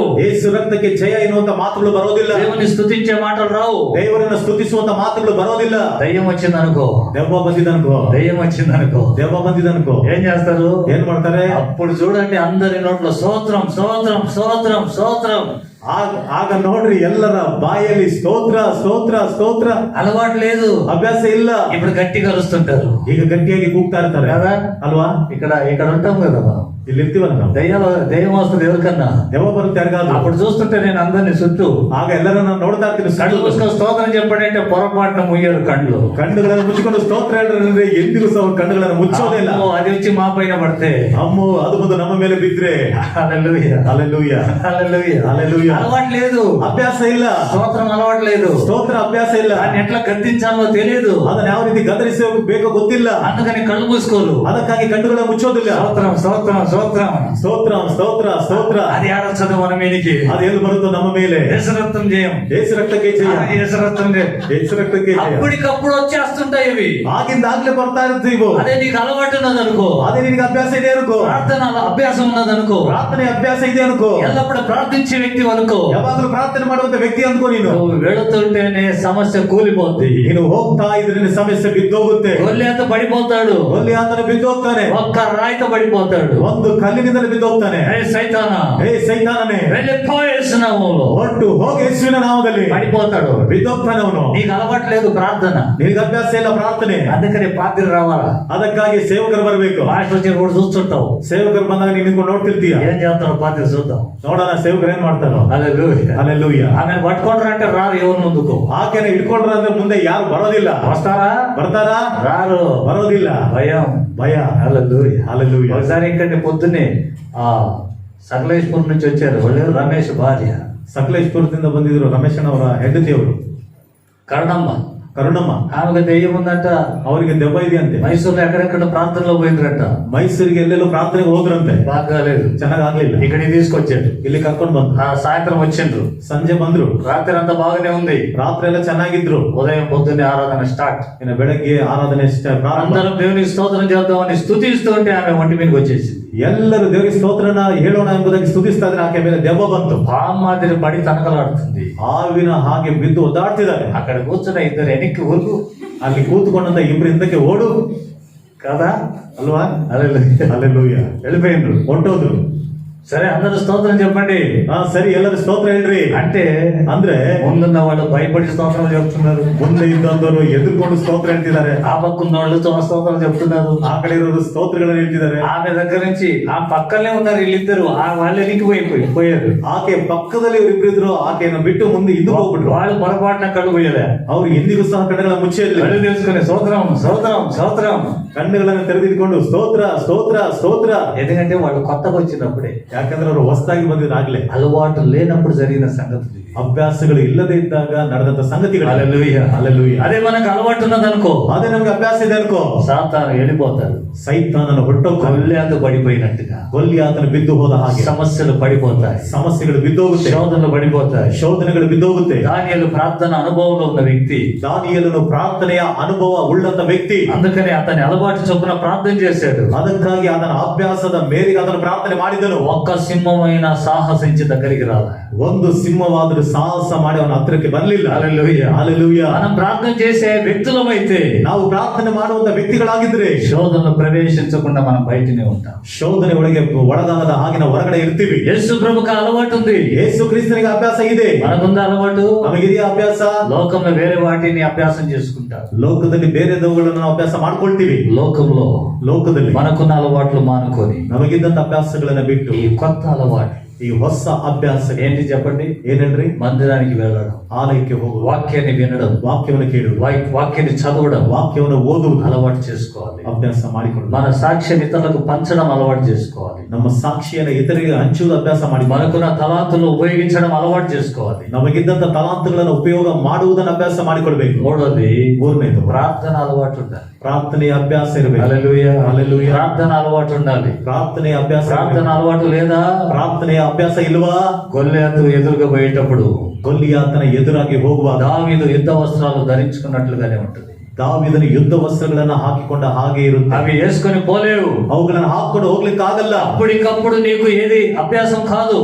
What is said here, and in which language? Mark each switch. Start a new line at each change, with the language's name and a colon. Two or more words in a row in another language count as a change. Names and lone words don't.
Kannada: ಯೇಸು ರಕ್ತಕ್ಕೆ ಜಯ ಎನ್ನುವಂತ ಮಾತುಗಳು ಬರೋದಿಲ್ಲ,
Telugu: దేవుని స్తుతించే మాటలు రావు,
Kannada: ದೇವರನ್ನು ಸ್ತುತಿಸುವಂತ ಮಾತುಗಳು ಬರೋದಿಲ್ಲ.
Telugu: దయ్యం వచ్చిందనుకో,
Kannada: ದೆವ್ವ ಬಂದಿದನ್ಕೋ,
Telugu: దయ్యం వచ్చిందనుకೋ
Kannada: ದೆವ್ವ ಬಂದಿದನ್ಕೋ
Telugu: ఏం చేస్తారు?
Kannada: ಏನ್ ಮಾಡ್ತಾರೆ?
Telugu: అప్పుడు చూడండి అందరి నోట్లో స్తోత్రం స్తోత్రం స్తోత్రం స్తోత్రం.
Kannada: ಆಗ ನೋಡ್ರಿ ಎಲ್ಲರ ಬಾಯಲ್ಲಿ ಸ್ತೋತ್ರ ಸ್ತೋತ್ರ ಸ್ತೋತ್ರ.
Telugu: అలవాటు లేదు,
Kannada: ಅಭ್ಯಾಸ ಇಲ್ಲ.
Telugu: ఇప్పుడు గట్టిగా అరుస్తుంటారు
Kannada: ಈಗ ಗಟ್ಟಿಯಾಗಿ ಕೂಗ್ತಾ ಇರ್ತಾರೆ
Telugu: కదా.
Kannada: ಅಲ್ವಾ?
Telugu: ఇక్కడ ఉంటాం కదా మనం,
Kannada: ಇಲ್ಲಿ ಇರ್ತೀವಲ್ಲ ನಾವು.
Telugu: దయ్యం వస్తుంది ఎవరికన్నా.
Kannada: ದೆವ್ವ ಬರುತ್ತೆ ಯಾರಿಗಾದ್ರು.
Telugu: అప్పుడు చూస్తుంటే నేను అందరినీ చుట్టూ
Kannada: ಆಗ ಎಲ್ಲರನ್ನ ನೋಡ್ತಾ ಇರ್ತೀನಿ.
Telugu: కళ్ళు మూసుకొని స్తోత్రం చెప్పండి పొరపాటున ముయ్యరు కళ్ళు.
Kannada: ಕಣ್ಣುಗಳನ್ನು ಮುಚ್ಚಿಕೊಂಡು ಸ್ತೋತ್ರ ಹೇಳಿದ್ರೆ ಎಂದಿಗೂ ಸಹ ಕಣ್ಣುಗಳನ್ನು ಮುಚ್ಚೋದೇ ಇಲ್ಲ.
Telugu: అమ్మో, అది వచ్చి మా పైన పడితే,
Kannada: ಅಮ್ಮೋ ಅದು ಬಂದು ನಮ್ಮ ಮೇಲೆ ಬಿದ್ರೆ.
Telugu: హల్లెలూయా,
Kannada: ಹಲ್ಲೆಲೂಯಾ,
Telugu: హల్లెలూయా.
Kannada: ಹಲ್ಲೆಲೂಯಾ.
Telugu: అలవాటు లేదు,
Kannada: ಅಭ್ಯಾಸ ಇಲ್ಲ.
Telugu: స్తోత్రం అలవాటు లేదు,
Kannada: ಸ್ತೋತ್ರ ಅಭ್ಯಾಸ ಇಲ್ಲ.
Telugu: దాన్ని ఎట్లా గద్దించాలో తెలియదు,
Kannada: ಅದನ್ನ ಯಾವ ರೀತಿ ಗದರಿಸಬೇಕೋ ಗೊತ್ತಿಲ್ಲ.
Telugu: అందుకని కళ్ళు మూసుకోరు,
Kannada: ಅದಕ್ಕಾಗಿ ಕಣ್ಣುಗಳನ್ನು ಮುಚ್ಚೋದಿಲ್ಲ.
Telugu: స్తోత్రం స్తోత్రం స్తోత్రం.
Kannada: ಸ್ತೋತ್ರ ಸ್ತೋತ್ರ ಸ್ತೋತ್ರ.
Telugu: అది ఆడొచ్చదు మన మీదికి.
Kannada: ಅದು ಎಲ್ಲಿ ಬರುತ್ತೋ ನಮ್ಮ ಮೇಲೆ.
Telugu: యేసు రక్తం జయం,
Kannada: ಯೇಸು ರಕ್ತಕ್ಕೆ ಜಯ,
Telugu: యేసు రక్తం జయం.
Kannada: ಯೇಸು ರಕ್ತಕ್ಕೆ ಜಯ.
Telugu: అప్పటికప్పుడు వచ్చేస్తుంటాయి ఇవి.
Kannada: ಆಗಿಂದಾಗ್ಲೇ ಬರ್ತಾ ಇರ್ತೀವಿ.
Telugu: అదే నీకు అలవాటు ఉన్నది అనుకో,
Kannada: ಅದೇ ನಿನಗೆ ಅಭ್ಯಾಸ ಇದೆ ಅನ್ಕೋ,
Telugu: ప్రార్థన అభ్యాసం ఉన్నది అనుకో,
Kannada: ಪ್ರಾರ್ಥನೆ ಅಭ್ಯಾಸ ಇದೆ ಅನ್ಕೋ,
Telugu: ఎల్లప్పుడు ప్రార్థించే వ్యక్తి అనుకో,
Kannada: ಯಾವಾಗಲೂ ಪ್ರಾರ್ಥನೆ ಮಾಡುವಂತ ವ್ಯಕ್ತಿ ಅನ್ಕೋ. ನೀನು
Telugu: నువ్వు వెళుతుంటేనే సమస్య కూలిపోద్ది.
Kannada: ನೀನು ಹೋಗ್ತಾ ಇದ್ರೆ ಸಮಸ್ಯೆ ಬಿದ್ದೋಗುತ್ತೆ.
Telugu: గొల్లియాత పడిపోతాడు,
Kannada: ಅಲ್ಲಿ ಆತನ ಬಿದ್ದೋಗ್ತಾನೆ.
Telugu: ఒక్క రాయితో పడిపోతాడు.
Kannada: ಒಂದು ಕಲ್ಲಿನಿಂದಲೇ ಬಿದ್ದೋಗ್ತಾನೆ.
Telugu: ఏ సైతానా,
Kannada: ಏ ಸೈತಾನನೇ,
Telugu: వెళ్ళిపోయేసినాము,
Kannada: ಹೊರಟು ಹೋಗಿ ಯೇಸುವಿನ ನಾಮದಲ್ಲಿ
Telugu: పడిపోతాడు.
Kannada: ಬಿದ್ದೋಗ್ತಾನೆ ಅವನು.
Telugu: నీకు అలవాటు లేదు ప్రార్థన,
Kannada: ನಿನಗೆ ಅಭ್ಯಾಸ ಇಲ್ಲ ಪ್ರಾರ್ಥನೆ.
Telugu: అందుకని పాత్రలు రావాలా.
Kannada: ಅದಕ್ಕಾಗಿ ಸೇವಕರು ಬರಬೇಕು.
Telugu: పాస్టర్ వచ్చి కూడా చూస్తుంటావు,
Kannada: ಸೇವಕರು ಬಂದಾಗ ನೀನು ನಿಂತ್ಕೊಂಡು ನೋಡ್ತಿರ್ತೀಯ.
Telugu: ఏం చేస్తాడు పాత్రలు చూద్దాం.
Kannada: ನೋಡೋಣ ಸೇವಕರು ಏನ್ ಮಾಡ್ತಾರೋ.
Telugu: హల్లెలూయా.
Kannada: ಹಲ್ಲೆಲೂಯಾ.
Telugu: ఆమె పట్టుకుంటారంటే రారు ఎవరు ముందుకు.
Kannada: ಆಕೆನ ಹಿಡ್ಕೊಂಡ್ರ ಅಂದ್ರೆ ಮುಂದೆ ಯಾರು ಬರೋದಿಲ್ಲ.
Telugu: వస్తారా?
Kannada: ಬರ್ತಾರಾ?
Telugu: రారు.
Kannada: ಬರೋದಿಲ್ಲ.
Telugu: భయం.
Kannada: ಭಯ.
Telugu: హల్లెలూయా. హల్లెలూయా. ఒకసారి ఇక్కడ పొద్దున్నే సకలేశ్వరం నుంచి వచ్చారు వాళ్ళు, రమేష్ భార్య
Kannada: ಸಕಲೇಶ್ಪುರದಿಂದ ಬಂದಿದ್ರು ರಮೇಶನವರ ಹೆಂಡತಿಯವರು
Telugu: కరుణమ్మ.
Kannada: ಕರುಣಮ್ಮ.
Telugu: ఆమెకు దెయ్యం ఉందంట,
Kannada: ಅವರಿಗೆ ದೆವ್ವ ಇದೆಯಂತೆ.
Telugu: మైసూర్లో ఎక్కడెక్కడ ప్రాంతంలో పోయిందంట,
Kannada: ಮೈಸೂರಿಗೆ ಎಲ್ಲೆಲ್ಲೋ ಪ್ರಾರ್ಥನೆಗೆ ಹೋದ್ರಂತೆ.
Telugu: బాగా లేదు,
Kannada: ಚೆನ್ನಾಗಾಗ್ಲಿಲ್ಲ.
Telugu: ఇక్కడికి తీసుకొచ్చాడు.
Kannada: ಇಲ್ಲಿ ಕರ್ಕೊಂಡ್ ಬಂದ್ರು.
Telugu: సాయంత్రం వచ్చిండ్రు,
Kannada: ಸಂಜೆ ಬಂದ್ರು.
Telugu: రాత్రి అంతా బాగానే ఉంది.
Kannada: ರಾತ್ರಿ ಎಲ್ಲ ಚೆನ್ನಾಗಿದ್ರು.
Telugu: ఉదయం పొద్దున్నే ఆరాధన స్టార్ట్.
Kannada: ಇನ್ನು ಬೆಳಗ್ಗೆ ಆರಾಧನೆ ಪ್ರಾರಂಭ.
Telugu: అందరం దేవునికి స్తోత్రం చేద్దామని స్తుతిస్తూ ఉంటే ఆమె ఒంటి మీదకి వచ్చేసింది.
Kannada: ಎಲ್ಲರೂ ದೇವರಿಗೆ ಸ್ತೋತ್ರನ ಹೇಳೋಣ ಎಂಬುದಾಗಿ ಸ್ತುತಿಸ್ತಾ ಇದ್ರೆ ಆಕೆ ಮೇಲೆ ದೆವ್ವ ಬಂತು.
Telugu: మాదిరి పడి తనకలాడుతుంది.
Kannada: ಹಾವಿನ ಹಾಗೆ ಬಿದ್ದು ಒದ್ದಾಡ್ತಿದ್ದಾರೆ.
Telugu: అక్కడ కూర్చున్న ఇద్దరు వెనక్కి ఊరుకు,
Kannada: ಅಲ್ಲಿ ಕೂತ್ಕೊಂಡಂತ ಇಬ್ರು ಹಿಂದಕ್ಕೆ ಓಡು
Telugu: కదా
Kannada: ಅಲ್ವಾ?
Telugu: హల్లెలూయా.
Kannada: ಹಲ್ಲೆಲೂಯಾ.
Telugu: వెళ్ళిపోయిండ్రు.
Kannada: ಹೊಂಟೋದ್ರು.
Telugu: సరే అందరూ స్తోత్రం చెప్పండి
Kannada: ಸರಿ ಎಲ್ಲರೂ ಸ್ತೋತ್ರ ಹೇಳ್ರಿ
Telugu: అంటే,
Kannada: ಅಂದ್ರೆ
Telugu: ముందున్న వాళ్ళు భయపడి స్తోత్రాలు చెప్తున్నారు,
Kannada: ಮುಂದೆ ಇದ್ದವರು ಎದುರ್ಕೊಂಡು ಸ್ತೋತ್ರ ಹೇಳ್ತಿದ್ದಾರೆ.
Telugu: ఆ పక్కన్న వాళ్ళు స్తోత్రాలు చెప్తున్నారు,
Kannada: ಆ ಕಡೆ ಇರೋರು ಸ್ತೋತ್ರಗಳನ್ನ ಹೇಳ್ತಿದ್ದಾರೆ.
Telugu: ఆమె దగ్గర నుంచి ఆ పక్కనే ఉన్నారు వీళ్ళిద్దరు, ఆ వాళ్ళు పోయారు.
Kannada: ಆಕೆ ಪಕ್ಕದಲ್ಲಿ ಇವ್ರಿಬ್ರಿದ್ರು. ಆಕೆಯನ್ನು ಬಿಟ್ಟು ಮುಂದೆ ಹಿಂದಕ್ಕೆ ಹೋಗ್ಬಿಟ್ರು.
Telugu: వాళ్ళు పొరపాటున కళ్ళు పోయలే,
Kannada: ಅವ್ರು ಎಂದಿಗೂ ಸಹ ಕಣ್ಣುಗಳ ಮುಚ್ಚಲಿಲ್ಲ.
Telugu: కళ్ళు తెలుసుకుని స్తోత్రం స్తోత్రం స్తోత్రం,
Kannada: ಕಣ್ಣುಗಳನ್ನು ತೆರೆದಿಟ್ಕೊಂಡು ಸ್ತೋತ್ರ ಸ್ತೋತ್ರ ಸ್ತೋತ್ರ.
Telugu: ఎందుకంటే వాళ్ళు కొత్తగా వచ్చినప్పుడే,
Kannada: ಯಾಕಂದ್ರೆ ಅವರು ಹೊಸದಾಗಿ ಬಂದಿದ್ದಾಗ್ಲೇ.
Telugu: అలవాటు లేనప్పుడు జరిగిన సంగతి.
Kannada: ಅಭ್ಯಾಸಗಳು ಇಲ್ಲದೆ ಇದ್ದಾಗ ನಡೆದಂತ ಸಂಗತಿಗಳು.
Telugu: హల్లెలూయా.
Kannada: ಹಲ್ಲೆಲೂಯಾ.
Telugu: అదే మనకు అలవాటు ఉన్నదనుకో,
Kannada: ಅದೇ ನಮ್ಗೆ ಅಭ್ಯಾಸ ಇದೆ ಅನ್ಕೋ,
Telugu: సాతాను వెళ్ళిపోతాడు.
Kannada: ಸೈತಾನನ ಹೊಟ್ಟೋಗ್ತಾನೆ.
Telugu: కొల్లేత పడిపోయినట్టుగా
Kannada: ಆತನ ಬಿದ್ದು ಹೋದ ಹಾಗೆ
Telugu: సమస్యలు పడిపోతాయి,
Kannada: ಸಮಸ್ಯೆಗಳು ಬಿದ್ದೋಗುತ್ತೆ.
Telugu: శోధనలు పడిపోతాయి.
Kannada: ಶೋಧನೆಗಳು ಬಿದ್ದೋಗುತ್ತೆ.
Telugu: దానియేలు ప్రార్థన అనుభవంలో ఉన్న వ్యక్తి,
Kannada: ದಾನಿಯೇಲನು ಪ್ರಾರ್ಥನೆಯ ಅನುಭವ ಉಳ್ಳಂತ ವ್ಯಕ್ತಿ.
Telugu: అందుకని అతని అలవాటు చొప్పున ప్రార్థన చేశాడు.
Kannada: ಅದಕ್ಕಾಗಿ ಅದರ ಅಭ್ಯಾಸದ ಮೇರೆಗೆ ಅದನ್ನು ಪ್ರಾರ್ಥನೆ ಮಾಡಿದನು.
Telugu: ఒక్క సింహమైన సాహసించి దగ్గరికి రాలే,
Kannada: ಒಂದು ಸಿಂಹವಾದರೂ ಸಾಹಸ ಮಾಡಿ ಅವನ ಹತ್ರಕ್ಕೆ ಬರಲಿಲ್ಲ.
Telugu: హల్లెలూయా.
Kannada: ಹಲ್ಲೆಲೂಯಾ.
Telugu: మనం ప్రార్థన చేసే వ్యక్తులమైతే,
Kannada: ನಾವು ಪ್ರಾರ್ಥನೆ ಮಾಡುವಂತ ವ್ಯಕ್ತಿಗಳಾಗಿದ್ರೆ
Telugu: శోధనలు ప్రవేశించకుండా మనం బయటనే ఉంటాం.
Kannada: ಶೋಧನೆ ಒಳಗೆ ಒಳಗಾಗದ ಹಾಗೆ ನಾವು ಹೊರಗಡೆ ಇರ್ತೀವಿ.
Telugu: యేసు ప్రభుకి అలవాటు ఉంది,
Kannada: ಯೇಸು ಕ್ರಿಸ್ತನಿಗೆ ಅಭ್ಯಾಸ ಇದೆ.
Telugu: మనకుంది అలవాటు.
Kannada: ನಮಗಿದೆಯಾ ಅಭ್ಯಾಸ?
Telugu: లోకంలో వేరే వాటిని అభ్యాసం చేసుకుంటారు.
Kannada: ಲೋಕದಲ್ಲಿ ಬೇರೆದವುಗಳನ್ನು ನಾವು ಅಭ್ಯಾಸ ಮಾಡ್ಕೊಳ್ತೀವಿ. ಲೋಕದಲ್ಲಿ
Telugu: మనకున్న అలవాట్లు మానుకొని
Kannada: ನಮಗಿದ್ದಂತ ಅಭ್ಯಾಸಗಳನ್ನ ಬಿಟ್ಟು
Telugu: ఈ కొత్త అలవాటు,
Kannada: ಈ ಹೊಸ ಅಭ್ಯಾಸ
Telugu: ఏంటి చెప్పండి?
Kannada: ಏನ್ ಹೇಳ್ರಿ?
Telugu: మందిరానికి వెళ్ళడం,
Kannada: ಆಲಯಕ್ಕೆ ಹೋಗುವ,
Telugu: వాక్యాన్ని వినడం,
Kannada: ವಾಕ್ಯವನ್ನು ಕೇಳುವುದು,
Telugu: వాక్యాన్ని చదవడం
Kannada: ವಾಕ್ಯವನ್ನು ಓದುವುದು
Telugu: అలవాటు చేసుకోవాలి.
Kannada: ಅಭ್ಯಾಸ ಮಾಡಿಕೊಳ್ಳುವುದು.
Telugu: మన సాక్ష్యం ఇతరులకు పంచడం అలవాటు చేసుకోవాలి.
Kannada: ನಮ್ಮ ಸಾಕ್ಷಿಯನ್ನು ಇತರರಿಗೆ ಹಂಚುವುದು ಅಭ್ಯಾಸ ಮಾಡಿ
Telugu: మనకున్న తలాంతులు ఉపయోగించడం అలవాటు చేసుకోవాలి.
Kannada: ನಮಗಿದ್ದಂತ ತಲಾಂತಗಳನ್ನು ಉಪಯೋಗ ಮಾಡುವುದನ್ನು ಅಭ್ಯಾಸ ಮಾಡಿಕೊಳ್ಬೇಕು.
Telugu: మూడోది
Kannada: ಮೂರನೇದು
Telugu: ప్రార్థన అలవాటు ఉండాలి.
Kannada: ಪ್ರಾರ್ಥನೆಯ ಅಭ್ಯಾಸ ಇರಬೇಕು.
Telugu: హల్లెలూయా, హల్లెలూయా. ప్రార్థన అలవాటు ఉండాలి.
Kannada: ಪ್ರಾರ್ಥನೆಯ ಅಭ್ಯಾಸ
Telugu: ప్రార్థన
Kannada: ಇರಬೇಕು.
Telugu: అలవాటు లేదా
Kannada: ಪ್ರಾರ್ಥನೆಯ ಅಭ್ಯಾಸ ಇಲ್ವಾ?
Telugu: గొల్లియాతు ఎదురుగా పోయేటప్పుడు
Kannada: ಗೊಲ್ಲಿಯಾತನ ಎದುರಾಗಿ ಹೋಗುವಾಗ
Telugu: దావీదు యుద్ధ వస్త్రాలు ధరించుకున్నట్లుగానే ఉంటుంది.
Kannada: ದಾವೀದನು ಯುದ್ಧ ವಸ್ತ್ರಗಳನ್ನ ಹಾಕಿಕೊಂಡ ಹಾಗೆ ಇರುತ್ತೆ.
Telugu: అవి వేసుకొని పోలేవు.
Kannada: ಅವುಗಳನ್ನು ಹಾಕೊಂಡು ಹೋಗ್ಲಿಕ್ಕೆ ಆಗಲ್ಲ.
Telugu: అప్పటికప్పుడు నీకు ఏది అభ్యాసం కాదు.